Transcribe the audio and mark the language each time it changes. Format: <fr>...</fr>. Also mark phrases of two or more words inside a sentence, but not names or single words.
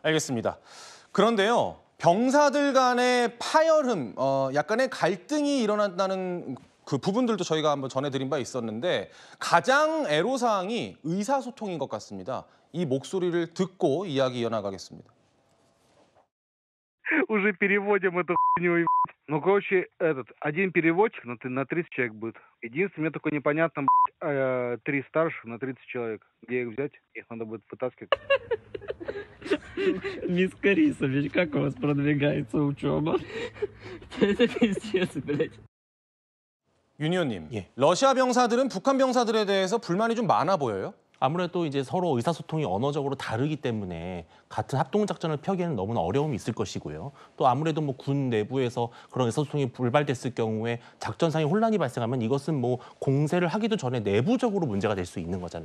<ko>알겠습니다. 그런데요. 병사들 간의 파열음, 약간의 갈등이 일어난다는 그 부분들도 저희가 한번 전해드린 바 있었는데 가장 애로사항이 의사소통인 것 같습니다. 이 목소리를 듣고 이야기 이어나가겠습니다.</ko> <ru>Уже переводим эту хуйню. Ну, короче, один переводчик на 30 человек будет. Единственное, мне только непонятно, 3 старших на 30 человек. Где их взять? Их надо будет вытаскивать. Мисс Карисович, как у вас продвигается учеба? Это пиздец, блядь.</ru> <ko>윤 의원님, 러시아 병사들은 북한 병사들에 대해서 불만이 좀 많아 보여요? 아무래도 이제 서로 의사소통이 언어적으로 다르기 때문에 같은 합동작전을 펴기에는 너무나 어려움이 있을 것이고요. 또 아무래도 뭐 군 내부에서 그런 의사소통이 불발됐을 경우에 작전상의 혼란이 발생하면 이것은 뭐 공세를 하기도 전에 내부적으로 문제가 될 수 있는 거잖아요.</ko>